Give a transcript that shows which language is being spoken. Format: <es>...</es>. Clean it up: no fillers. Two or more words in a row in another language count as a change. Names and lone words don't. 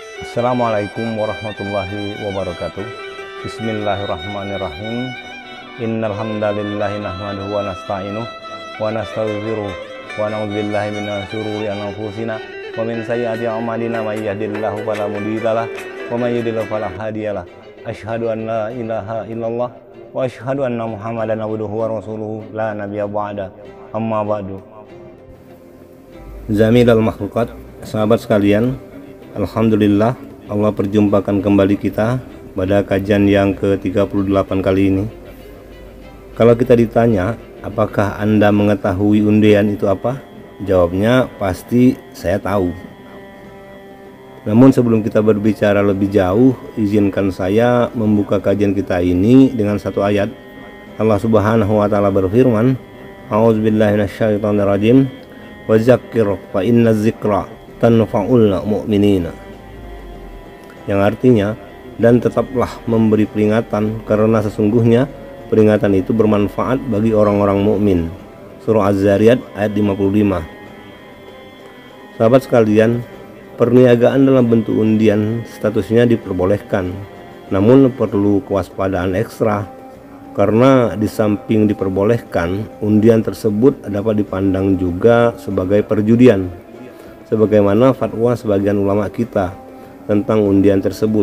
<ar>السلام عليكم ورحمة الله وبركاته. بسم الله الرحمن الرحيم. إن الحمد لله نحمده ونستعينه ونستغفره ونعوذ بالله من شرور أنفسنا ومن سيئات أعمالنا من يهده الله فلا مضل له ومن يضلل فلا هادي له. أشهد أن لا إله إلا الله وأشهد أن محمدا عبده ورسوله لا نبي بعد. أما بعد. Zamilal makhluqat,</ar> <id>sahabat sekalian, alhamdulillah Allah perjumpakan kembali kita pada kajian yang ke-38 kali ini. Kalau kita ditanya, apakah Anda mengetahui undian itu apa? Jawabnya pasti saya tahu. Namun sebelum kita berbicara lebih jauh, izinkan saya membuka kajian kita ini dengan satu ayat.</id> <ar>الله سبحانه وتعالى berfirman, أعوذ بالله من الشيطان الرجيم, وذكر فإن الذكرى تنفع المؤمنين.</ar> <id>Yang artinya, dan tetaplah memberi peringatan karena sesungguhnya peringatan itu bermanfaat bagi orang-orang mukmin. Surah Az-Zariyat ayat 55. Sahabat sekalian, perniagaan dalam bentuk undian statusnya diperbolehkan, namun perlu kewaspadaan ekstra karena di samping diperbolehkan, undian tersebut dapat dipandang juga sebagai perjudian, sebagaimana fatwa sebagian ulama kita tentang undian tersebut.</id>